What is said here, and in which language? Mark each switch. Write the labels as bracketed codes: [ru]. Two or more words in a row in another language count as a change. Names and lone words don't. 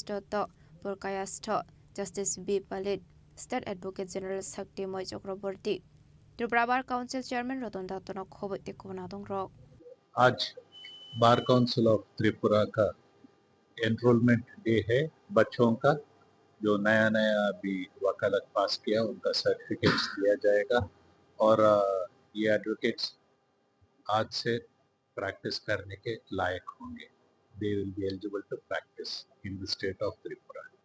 [trp] Purkayastho Justice B. Palit State Advocate General Sakti Moi Chakraborty Tripura Bar Council Chairman Ratan Dattono Khobote Kunadong Rok [hi] आज बार काउंसिल ऑफ त्रिपुरा का [en] enrollment day [hi] है बच्चों का जो नया अभी वकालत पास किया उनका सर्टिफिकेट्स दिया जाएगा और ये एडवोकेट्स आज से प्रैक्टिस करने के लायक होंगे [en] they will be eligible to practice in the State of Tripura